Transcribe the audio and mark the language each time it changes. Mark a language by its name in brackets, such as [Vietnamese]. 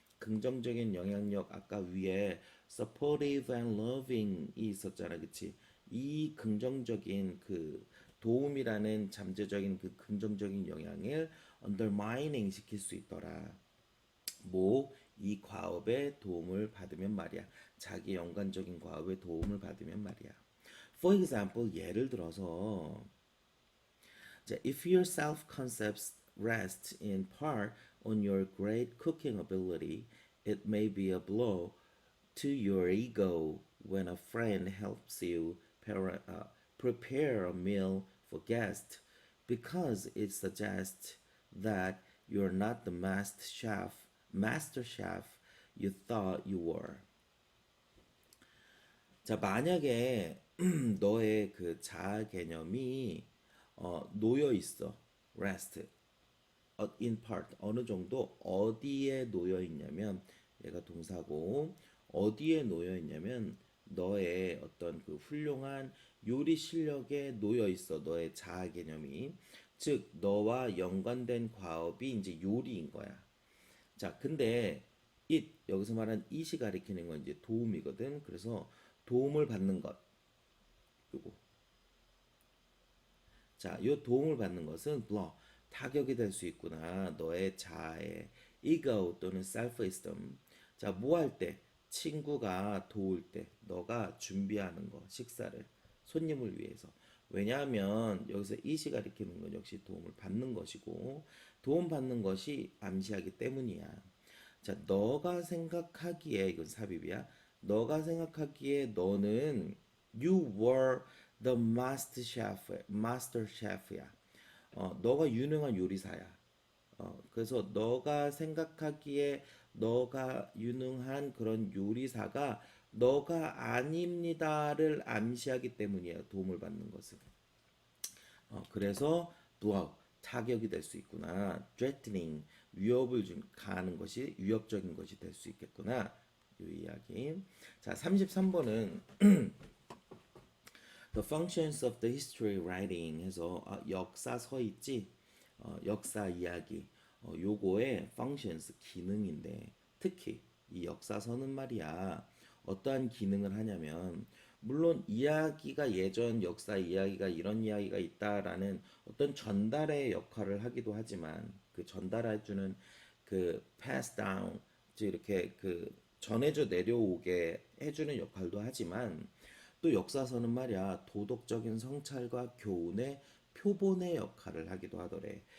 [Korean] 긍정적인 영향력 아까 위에 [English] supportive and loving [Korean] 이 있었잖아. 그치? 이 긍정적인 그 도움이라는 잠재적인 그 긍정적인 영향을 undermining 시킬 수 있더라. 뭐 이 과업에 도움을 받으면 말이야. 자기 연관적인 과업에 도움을 받으면 말이야. [English] For example, [Korean] 예를 들어서 [English] if your self-concepts rest in part on your great cooking ability, it may be a blow to your ego when a friend helps you prepare a meal for guests because it suggests that you're not the master chef you thought you were. [Korean] 자, 만약에 너의 그 자아 개념이 놓여 있어. [English] rest in part [Korean] 어느 정도 어디에 놓여 있냐면 얘가 동사고 어디에 놓여 있냐면 너의 어떤 그 훌륭한 요리 실력에 놓여 있어. 너의 자아 개념이 즉 너와 연관된 과업이 이제 요리인 거야. 자, 근데 it 여기서 말한 it이 가리키는 건 이제 도움이거든. 그래서 도움을 받는 것 요거. 자, 요 도움을 받는 것은 blow 타격이 될 수 있구나. 너의 자아의 ego 또는 self-esteem. 자, 뭐 할 때? 친구가 도울 때, 너가 준비하는 거, 식사를 손님을 위해서. 왜냐하면 여기서 it이 가리키는 건 역시 도움을 받는 것이고 도움 받는 것이 암시하기 때문이야. 자, 너가 생각하기에 이건 삽입이야. 너가 생각하기에 너는 [English] you were the master chef [Korean] 야. 너가 유능한 요리사야. 그래서 너가 생각하기에 너가 유능한 그런 요리사가 너가 아닙니다를 암시하기 때문이야. 도움을 받는 것은. 그래서 blow 타격이 될 수 있구나. threatening 위협을 가하는 것이 위협적인 것이 될 수 있겠구나. 이 이야기. 자, 33번은 [English] The functions of the history writing [Korean] 해서 역사서 있지? 역사 이야기. 요거의 functions 기능인데 특히 이 역사서는 말이야. 어떠한 기능을 하냐면 물론 이야기가 예전 역사 이야기가 이런 이야기가 있다라는 어떤 전달의 역할을 하기도 하지만 그 전달해주는 그 pass down 즉 이렇게 그 전해져 내려오게 해주는 역할도 하지만 또 역사서는 말이야 도덕적인 성찰과 교훈의 표본의 역할을 하기도 하더래.